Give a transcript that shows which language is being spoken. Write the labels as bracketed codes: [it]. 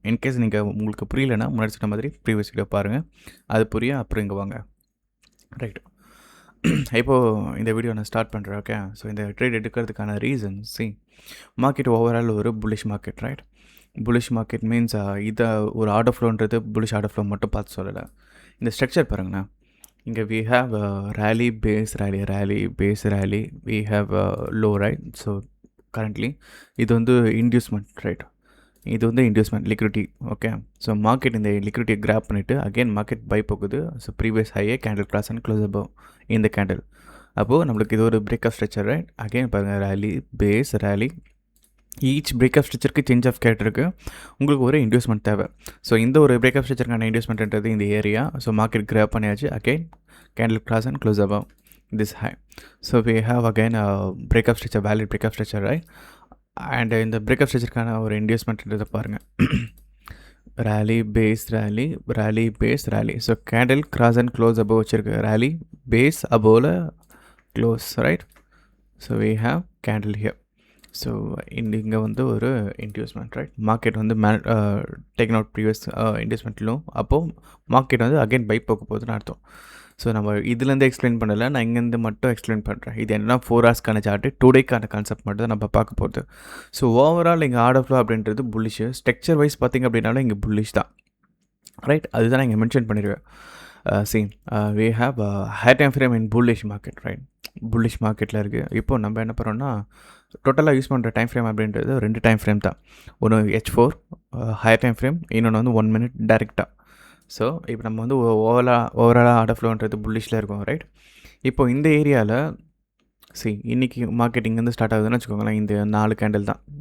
[ta] In case நீங்கள் உங்களுக்கு புரியலைன்னா முன்னாடி சொன்ன மாதிரி ப்ரீவியஸ் வீடியோ பாருங்கள். அது புரிய அப்புறம் இங்கே வாங்க. ரைட். இப்போது இந்த வீடியோ நான் ஸ்டார்ட் பண்ணுறேன். ஓகே. ஸோ இந்த ட்ரேட் எடுக்கிறதுக்கான ரீசன் மார்க்கெட் ஓவரால் ஒரு bullish market. Right. Bullish market means இதை ஒரு ஆர்டர் ஃப்ளோன்றது புல்லிஷ் ஆர்டர் ஃப்ளோ மட்டும் பார்த்து சொல்லலை. இந்த ஸ்ட்ரக்சர் பாருங்கண்ணா. இங்கே [en] we have rally base rally we have low, right? So currently [ta] இது வந்து இன்டியூஸ்மெண்ட், ரைட்? இது வந்து inducement liquidity. Okay. So market இந்த லிக்விடிட்டியை கிராப் பண்ணிவிட்டு அகெயின் மார்க்கெட் பை போகுது. So previous ஹையே candle cross and close above இந்த கேண்டில். அப்போது நம்மளுக்கு இது ஒரு break of structure, right? Again பாருங்கள், rally base rally. Each break of ஸ்ட்ரக்சருக்கு change of கேரக்டருக்கு உங்களுக்கு ஒரு இன்டியூஸ்மெண்ட் தேவை. ஸோ இந்த ஒரு பிரேக் ஆஃப் ஸ்ட்ரக்சருக்கான இன்டியூஸ்மெண்ட்ன்றது இந்த ஏரியா. ஸோ மார்க்கெட் கிராப் பண்ணியாச்சு. [en] Again candle cross and close above this high. So we have again a break of structure, valid break of structure, right? And in the break of structure kind of inducement into the paranga rally base rally. So candle cross and close above rally base above close, right? So we have candle here. [ta] So இங்கே வந்து ஒரு inducement, right? Market வந்து taken out previous இன்டியூஸ்மெண்ட்லும் அப்போது market வந்து again by போக போகுதுன்னு அர்த்தம். So நம்ம இதுலேருந்து எக்ஸ்பிளைன் பண்ணலை, நான் இங்கேருந்து மட்டும் எக்ஸ்பிளைன் பண்ணுறேன். இது என்னென்னா 4 ஹவர்ஸ்க்கான சார்ட்டு, 2 டேக்கான கான்செப்ட் மட்டும் தான் நம்ம பார்க்க போகிறது. ஸோ ஓவரால் இங்கே ஆர்டர் ஃப்ளோ அப்படின்றது புல்லிஷ். ஸ்ட்ரக்சர் வைஸ் பார்த்திங்க அப்படின்னாலும் இங்கே புல்லிஷ் தான், ரைட்? அதுதான் நான் இங்கே மென்ஷன் பண்ணிடுவேன். [en] we have high time frame in bullish market, right? [ta] Bullish மார்க்கெட்டில் இருக்குது. இப்போது நம்ம என்ன பண்ணுறோன்னா டோட்டலாக யூஸ் பண்ணுற டைம் ஃப்ரேம் அப்படின்றது 2 டைம் ஃப்ரேம் தான். ஒன்று H4 ஹையர் டைம் ஃப்ரேம், இன்னொன்று வந்து 1 minute டேரெக்டாக. ஸோ இப்போ நம்ம வந்து ஓவராலாக ஆர்டர் ஃப்ளோன்றது புல்லிஷில் இருக்கும், ரைட்? இப்போது இந்த ஏரியாவில் இன்றைக்கி மார்க்கெட் இங்கேருந்து ஸ்டார்ட் ஆகுதுன்னு வச்சுக்கோங்களேன். இந்த 4 கேண்டில் தான்.